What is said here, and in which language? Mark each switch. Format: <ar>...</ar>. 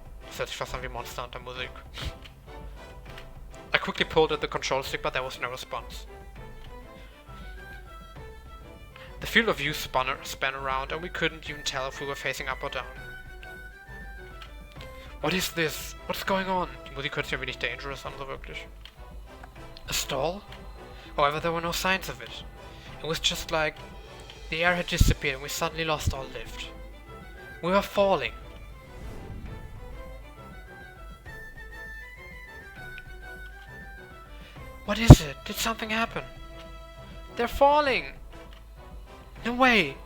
<en>Search for some Monster Hunter Musik. I quickly pulled at the control stick, but there was no response. The field of view span around, and we couldn't even tell if we were facing up or down. What is this? What's going on?</en> <de>Die Musik hört sich ein wenig dangerous an, so wirklich.</de> <en>A stall? However, there were no signs of it. It was just like the air had disappeared and we suddenly lost all lift. We were falling. What is it? Did something happen? They're falling! No way!</en>